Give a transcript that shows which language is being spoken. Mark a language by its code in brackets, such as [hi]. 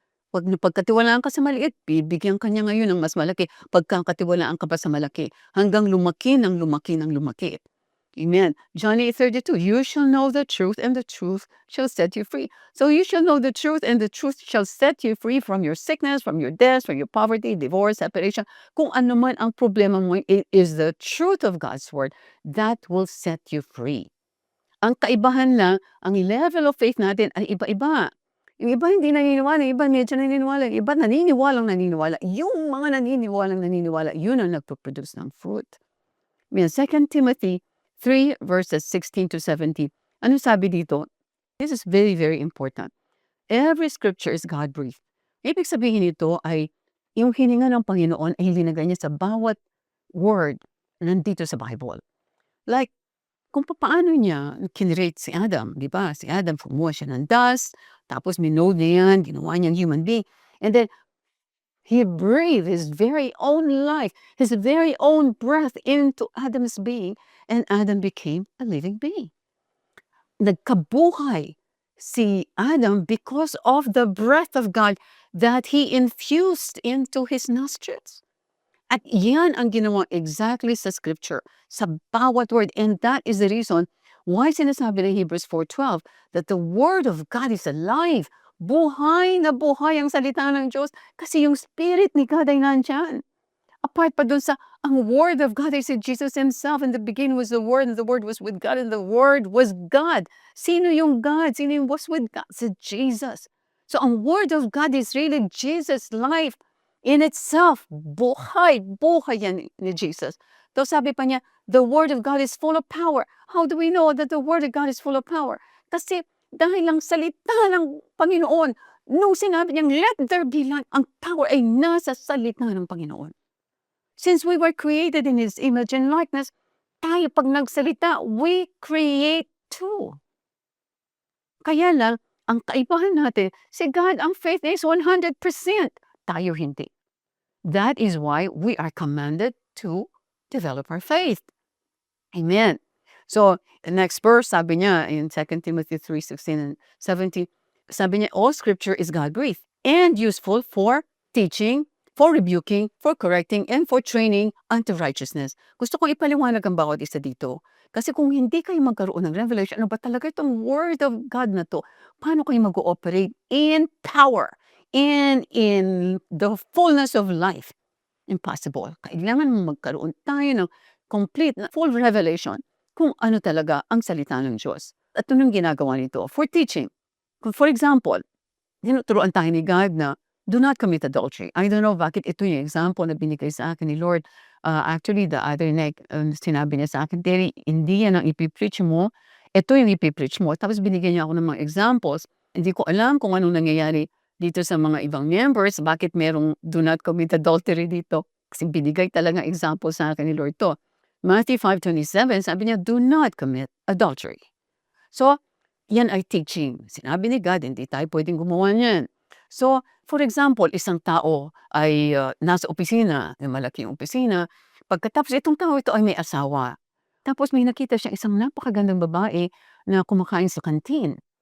[tl] Pag napagkatiwalaan ka sa maliit, bibigyan ka niya ngayon ng mas malaki. Pagkakatiwalaan ka pa sa malaki, hanggang lumaki ng lumaki ng lumaki. Amen. [en] John 8:32, you shall know the truth and the truth shall set you free. So you shall know the truth and the truth shall set you free from your sickness, from your death, from your poverty, divorce, separation. [tl] Kung ano man ang problema mo, [en] it is the truth of God's word that will set you free. [tl] Ang kaibahan lang, ang level of faith natin ay iba-iba. Yung iba hindi naniniwala, yung iba medyo naniniwala, yung iba naniniwala. Yung mga naniniwala, yun ang nagpo-produce ng fruit. May 2 Timothy 3 verses 16 to 17. Ano sabi dito? [en] This is very, very important. Every scripture is God-breathed. [tl] Ibig sabihin nito ay yung hininga ng Panginoon ay linagay niya sa bawat word nandito sa Bible. Like, kung paano niya kinreate si Adam, di ba? Si Adam, kumuha siya ng dust, tapos minode niya yan, ginawa niyang human being. [en] And then, he breathed his very own life, his very own breath into Adam's being, and Adam became a living being. [tl] Nagkabuhay si Adam because of the breath of God that he infused into his nostrils. At yan ang ginawa exactly sa scripture, sa bawat word. [en] And that is the reason why [tl] sinasabi ng [en] Hebrews 4:12 that the word of God is alive. [tl] Buhay na buhay ang salita ng Diyos kasi yung spirit ni God ay nandyan. [en] Apart pa dun sa, ang word of God, I said Jesus himself, in the beginning was the word, and the word was with God, and the word was God. [tl] Sino yung God? Sino yung [en] was with God? Si Jesus. So ang word of God is really Jesus' life in itself. [tl] Buhay yan ni Jesus. [en] So sabi pa niya, the word of God is full of power. How do we know that the word of God is full of power? [tl] Kasi dahil lang salita ng Panginoon, nung sinabi niyang [en] let there be light, [tl] ang power ay nasa salita ng Panginoon. [en] Since we were created in His image and likeness, [tl] tayo pag nagsalita, [en] we create too. [tl] Kaya lang, ang kaibahan natin, si God, ang faith is 100%. Tayo hindi. [en] That is why we are commanded to develop our faith. Amen. So, the next verse, [tl] sabi niya [en] in 2 Timothy 3:16 and 17, sabi niya, all scripture is God-breathed and useful for teaching, for rebuking, for correcting, and for training unto righteousness. [tl] Gusto kong ipaliwanag ang bawat isa dito. Kasi kung hindi kayo magkaroon ng revelation, ano ba talaga itong word of God na to? Paano kayo mag-ooperate in power and in the fullness of life? Impossible. Kailangan magkaroon tayo ng complete, full revelation kung ano talaga ang salita ng Diyos. At ito nung ginagawa nito for teaching. Kung for example, tinuturuan tayo ni God na [en] do not commit adultery. I don't know [tl] bakit ito yung example na binigay sa akin ni Lord. [en] Actually, the other night, [tl] sinabi niya sa akin, Terry, hindi yan ang ipipreach mo. Ito yung ipipreach mo. Tapos binigyan niya ako ng mga examples. Hindi ko alam kung anong nangyayari dito sa mga ibang members, bakit merong [en] do not commit adultery [tl] dito. Kasi binigay talaga example sa akin ni Lord to. [en] Matthew 5:27, sabi niya, do not commit adultery. [tl] So, yan ay teaching. Sinabi ni God, hindi tayo pwedeng gumawa niyan. So, for example, isang tao ay nasa opisina, may malaking opisina. Pagkatapos itong tao ito ay may asawa. Tapos may nakita siya isang napakagandang babae na kumakain sa kantin.